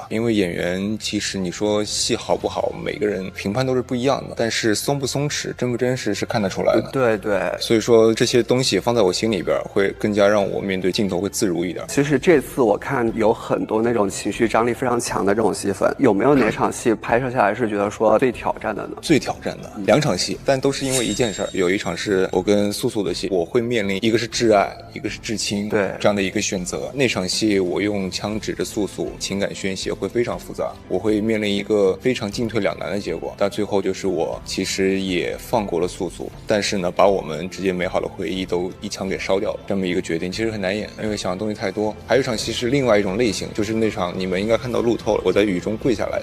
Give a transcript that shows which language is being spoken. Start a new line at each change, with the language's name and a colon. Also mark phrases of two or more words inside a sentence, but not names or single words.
Chinese: 因為演員其實你說戲好不好，每個人評判都是不一樣的，但是鬆不鬆弛、真不真實是看得出來的。對，所以說這些東西放在我心裡邊，會更加讓我面對鏡頭會自如一點。其實這次我看有很多那種情緒張力非常強的這種戲份，有沒有哪場戲拍攝下來是覺得說說最挑戰的呢？最挑战的2场戏，但都是因为一件事儿。有一场是我跟素素的戏，我会面临一个是挚爱，一个是至親，对这樣的一個選擇。那場戲我用槍指着素素，情感宣洩會非常複雜，我會面臨一個非常進退兩難的結果。但最後就是我其實也放過了素素，但是呢，把我們之間美好的回憶都一槍給燒掉了。這麼一個決定其實很難演，因為想的東西太多。還有一場戲是另外一種類型，就是那場你們應該看到路透了，我在雨中跪下來的。